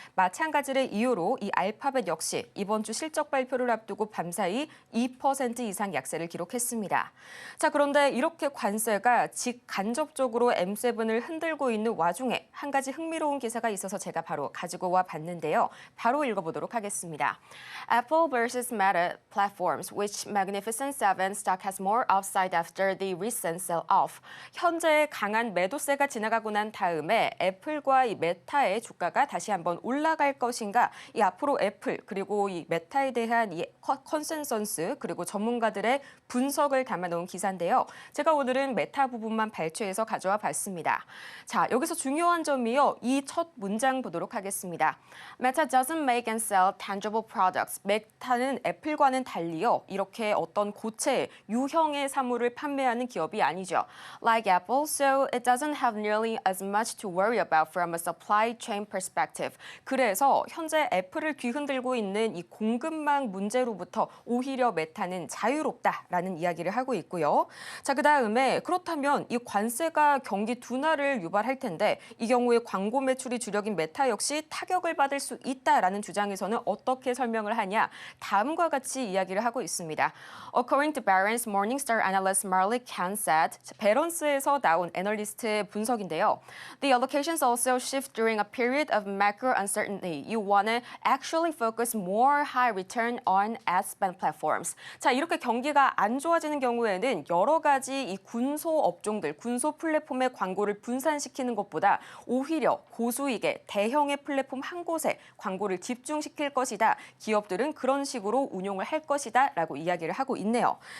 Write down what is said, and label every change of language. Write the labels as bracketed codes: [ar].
[ko] 마찬가지의 이유로 이 알파벳 역시 이번 주 실적 발표를 앞두고 밤사이 2% 이상 약세를 기록했습니다. 자, 그런데 이렇게 관세가 직간접적으로 M7을 흔들고 있는 와중에 한 가지 흥미로운 기사가 있어서 제가 바로 가지고 와 봤는데요. 바로 읽어보도록 하겠습니다. [en] Apple vs. Meta platforms, which Magnificent Seven stock has more upside after the recent sell-off. [ko] 현재 강한 매도세가 지나가고 난 다음에 애플과 이 메타의 주가가 다시 한번 올라갈 것인가? 이 앞으로 애플 그리고 이 메타에 대한 이 컨센서스 그리고 전문가들의 분석을 담아놓은 기사인데요. 제가 오늘은 메타 부분만 발췌해서 가져와 봤습니다. 자, 여기서 중요한 점이요. 이 첫 문장 보도록 하겠습니다. [en] Meta doesn't make and sell tangible products. [ko] 메타는 애플과는 달리요. 이렇게 어떤 고체, 유형의 사물을 판매하는 기업이 아니죠. [en] Like Apple, so it doesn't have nearly as much to worry about from a supply chain perspective. [ko] 그래서 현재 애플을 뒤흔들고 있는 이 공급망 문제로부터 오히려 메타는 자유롭다라는 이야기를 하고 있고요. 자, 그다음에 그렇다면 이 관세가 경기 둔화를 유발할 텐데 이 경우에 광고 매출이 주력인 메타 역시 타격을 받을 수 있다라는 주장에서는 어떻게 설명을 하냐? 다음과 같이 이야기를 하고 있습니다. [en] According to Barron's Morningstar analyst Marley Kahn said, [ko] 베런스에서 나온 애널리스트의 분석인데요. [en] The allocations also shift during a period of macro uncertainty. You want to actually focus more high return on ad spend platforms. [ko] 자, 이렇게 경기가 안 좋아지는 경우에는 여러 가지 이 군소 업종들, 군소 플랫폼의 광고를 분산시키는 것보다 오히려 고수익의 대형의 플랫폼 한 곳에 광고를 집중시킬 것이다. 기업들은 그런 식으로 운용을 할 것이다 라고 이야기를 하고 있네요.